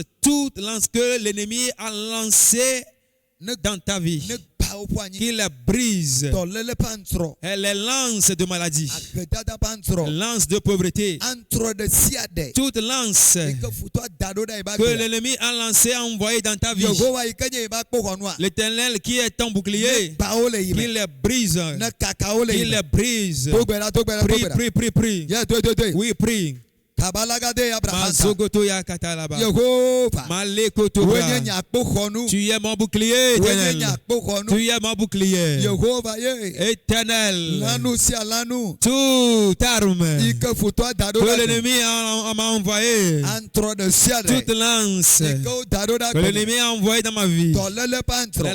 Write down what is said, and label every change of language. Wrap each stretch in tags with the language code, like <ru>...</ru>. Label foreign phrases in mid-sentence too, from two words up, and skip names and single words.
<fr>toute lance que l'ennemi a lancée dans ta vie, qu'il la brise, les lances de maladie, lance de pauvreté, toute lance que l'ennemi a lancée, a envoyée dans ta vie, l'Éternel qui est ton bouclier, qu'il les brise, qu'il les brise. Prie. Oui, prie. Mazogoto ya katalaba. Malekoto bra. Tu es mon bouclier, éternel. Tu es mon bouclier. Éternel. Toute arme que l'ennemi m'a envoyé, toute lance que l'ennemi a envoyé dans ma vie, la</fr>